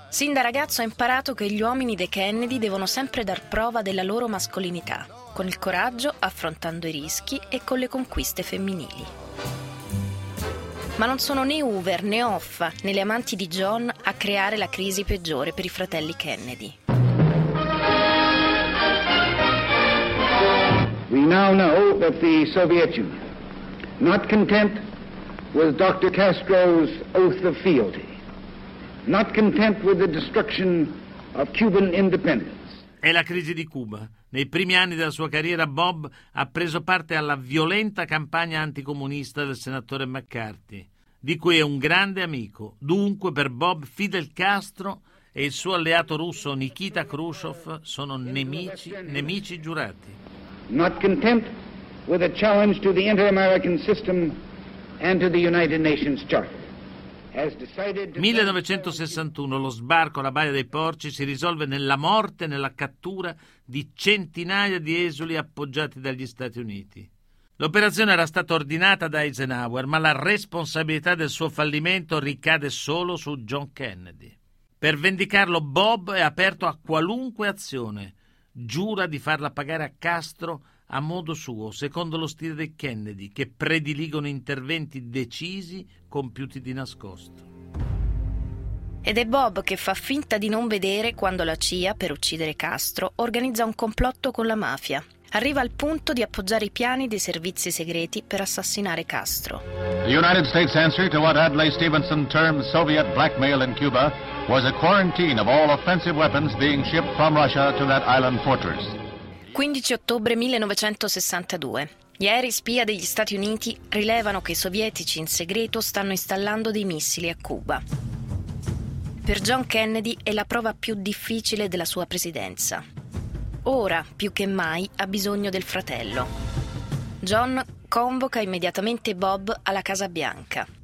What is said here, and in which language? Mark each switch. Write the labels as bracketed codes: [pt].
[it] Sin da ragazzo ha imparato che gli uomini dei Kennedy devono sempre dar prova della loro mascolinità, con il coraggio, affrontando i rischi e con le conquiste femminili. Ma non sono né Hoover né Hoffa né le amanti di John a creare la crisi peggiore per i fratelli Kennedy. [en] We now know that the Soviet Union, not content with Dr. Castro's oath of fealty, not content with the destruction of Cuban independence. [it] È la crisi di Cuba. Nei primi anni della sua carriera Bob ha preso parte alla violenta campagna anticomunista del senatore McCarthy, di cui è un grande amico. Dunque per Bob Fidel Castro e il suo alleato russo Nikita Khrushchev sono nemici, nemici giurati. [en] Not content with a challenge to the Inter-American system and to the United Nations Charter. [it] 1961, lo sbarco alla Baia dei Porci si risolve nella morte e nella cattura di centinaia di esuli appoggiati dagli Stati Uniti. L'operazione era stata ordinata da Eisenhower, ma la responsabilità del suo fallimento ricade solo su John Kennedy. Per vendicarlo, Bob è aperto a qualunque azione. Giura di farla pagare a Castro a modo suo, secondo lo stile dei Kennedy, che prediligono interventi decisi compiuti di nascosto. Ed è Bob che fa finta di non vedere quando la CIA, per uccidere Castro, organizza un complotto con la mafia. Arriva al punto di appoggiare i piani dei servizi segreti per assassinare Castro. [en] The United States answer to what Adlai Stevenson termed Soviet blackmail in Cuba was a quarantine of all offensive weapons being shipped from Russia to that island fortress. [it] 15 ottobre 1962. Gli aerei spia degli Stati Uniti rilevano che i sovietici in segreto stanno installando dei missili a Cuba. Per John Kennedy è la prova più difficile della sua presidenza. Ora, più che mai, ha bisogno del fratello. John convoca immediatamente Bob alla Casa Bianca.